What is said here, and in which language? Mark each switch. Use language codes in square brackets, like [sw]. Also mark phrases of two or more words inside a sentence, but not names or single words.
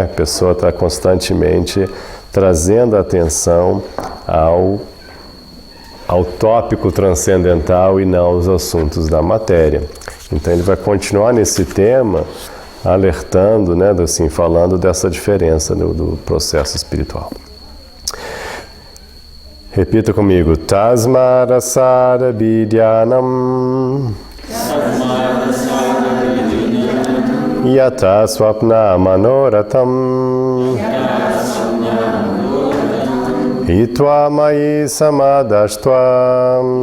[pt] A pessoa está constantemente trazendo atenção ao tópico transcendental e não aos assuntos da matéria. Então ele vai continuar nesse tema, alertando, né, assim, falando dessa diferença do processo espiritual. Repita comigo. [sa] Tasmarasara vidyanam yata swapna manoratam hitva mayi samadashtva